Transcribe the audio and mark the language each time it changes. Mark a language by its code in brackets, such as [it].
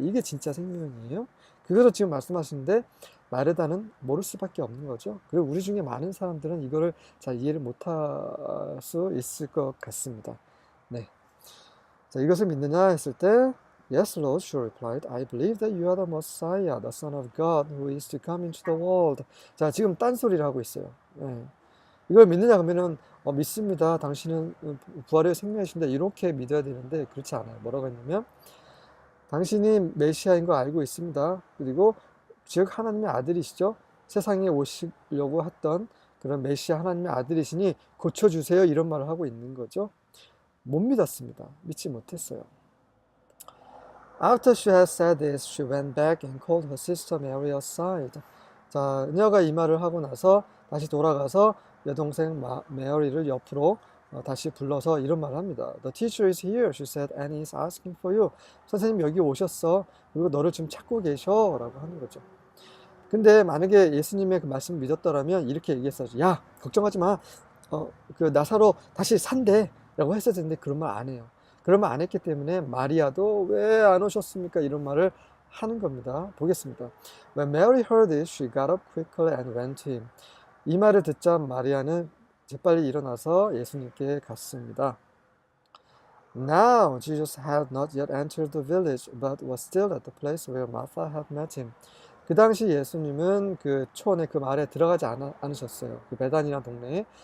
[ko] 이게 진짜 생명이에요. 그것을 지금 말씀하시는데 마르다는 모를 수밖에 없는 거죠. 그리고 우리 중에 많은 사람들은 이거를 잘 이해를 못할 수 있을 것 같습니다. 네. 자, 이것을 믿느냐 했을 때 [en] Yes, Lord, she replied. I believe that you are the Messiah, the Son of God, who is to come into the world. [ko] 자, 지금 딴소리를 하고 있어요. 네. 이걸 믿느냐 그러면은 믿습니다. 당신은 부활의 생명이신다. 이렇게 믿어야 되는데 그렇지 않아요. 뭐라고 했냐면 당신이 메시아인 거 알고 있습니다. 그리고 즉 하나님의 아들이시죠. 세상에 오시려고 했던 그런 메시아 하나님의 아들이시니 고쳐주세요. 이런 말을 하고 있는 거죠. 못 믿었습니다. 믿지 못했어요. [en] After she had said this, she went back and called her sister Mary aside. [ko] 자, 그녀가 이 말을 하고 나서 다시 돌아가서 여동생 메어리를 옆으로 다시 불러서 이런 말을 합니다. [en] The teacher is here, she said, and he is asking for you. [ko] 선생님 여기 오셨어. 그리고 너를 지금 찾고 계셔. 라고 하는 거죠. 근데 만약에 예수님의 그 말씀을 믿었더라면 이렇게 얘기했어요. 야, 걱정하지 마. 그 나사로 다시 산대. 라고 했어야 되는데 그런 말 안 해요. 그런 말 안 했기 때문에 마리아도 왜 안 오셨습니까? 이런 말을 하는 겁니다. 보겠습니다. [en] When Mary heard this, she got up quickly and went to him. [ko] 이 말을 듣자 마리아는 재빨리 일어나서 예수님께 갔습니다. [en] Now Jesus had not yet entered the village, but was still at the place where Martha had met him. [ko] 그 당시 예수님은 그 초원에 그 마을에 들어가지 않으셨어요. 그 베단이라는 동네에.